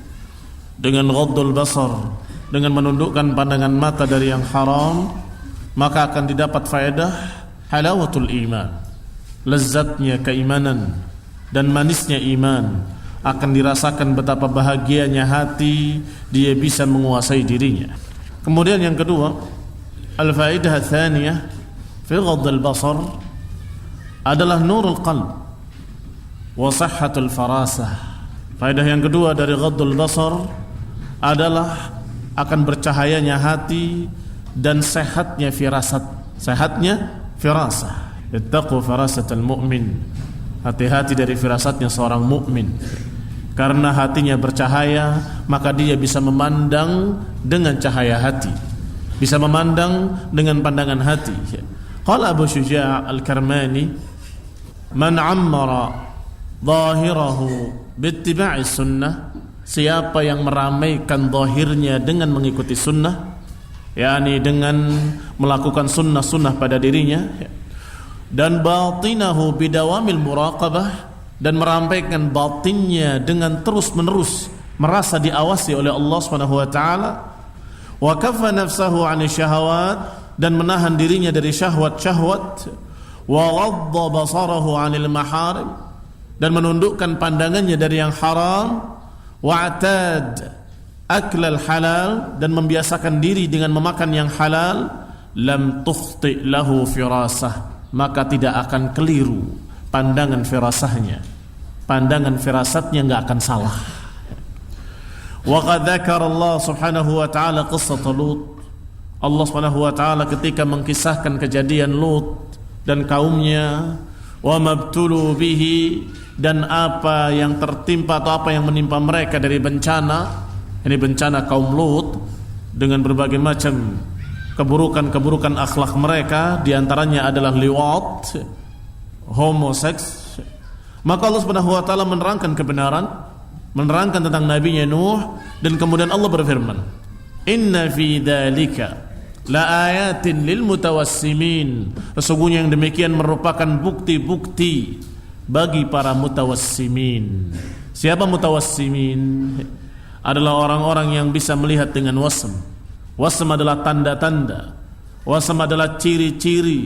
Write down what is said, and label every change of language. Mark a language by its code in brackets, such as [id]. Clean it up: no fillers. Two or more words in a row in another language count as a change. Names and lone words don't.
[id] Dengan [ar] غض البصر, [id] dengan menundukkan pandangan mata dari yang haram, maka akan didapat faedah [ar] حلاوة الإيمان, [id] lezatnya keimanan dan manisnya iman. Akan dirasakan betapa bahagianya hati, dia bisa menguasai dirinya. Kemudian yang kedua, [ar] الفائدة الثانية في غض البصر adalah نور القلب وصحة الفراسة. [id] Faedah yang kedua dari [ar] غض البصر [id] adalah akan bercahayanya hati dan sehatnya firasat. Sehatnya firasah. [ar] اتقوا فراسة المؤمن. [id] Hati-hati dari firasatnya seorang mukmin. Karena hatinya bercahaya, maka dia bisa memandang dengan cahaya hati, bisa memandang dengan pandangan hati. [ar] قال أبو شجاع الكرماني من عمر ظاهره باتباع السنة, [id] siapa yang meramaikan zahirnya dengan mengikuti sunnah, yakni dengan melakukan sunnah-sunnah pada dirinya, dan [ar] باطنه بدوام المراقبة, [id] dan merampaikan batinnya dengan terus-menerus merasa diawasi oleh Allah Subhanahu [ar] وتعالى وكف نفسه عن الشهوات, [id] dan menahan dirinya dari syahwat-syahwat, [ar] وغض بصره عن المحارم, [id] dan menundukkan pandangannya dari yang haram, [ar] واعتاد أكل الحلال, [id] dan membiasakan diri dengan memakan yang halal, [ar] لم تخطئ له فراسة, [id] maka tidak akan keliru pandangan firasahnya, pandangan firasatnya enggak akan salah. [ar] وقد ذكر الله سبحانه وتعالى قصة لوط. [id] Allah [ar] سبحانه وتعالى [id] ketika mengkisahkan kejadian Lut dan kaumnya, [ar] وما ابتلوا به, [id] dan apa yang tertimpa atau apa yang menimpa mereka dari bencana. Ini bencana kaum Lut dengan berbagai macam keburukan-keburukan akhlak mereka, diantaranya adalah liwat, homoseks. Maka Allah [ar] سبحانه وتعالى [id] menerangkan kebenaran, menerangkan tentang nabinya Nuh, dan kemudian Allah berfirman, [ar] إن في ذلك لآيات للمتوسمين, [id] sesungguhnya yang demikian merupakan bukti-bukti bagi para mutawassimin. Siapa mutawassimin? Adalah orang-orang yang bisa melihat dengan wasm. Wasm adalah tanda-tanda, wasm adalah ciri-ciri.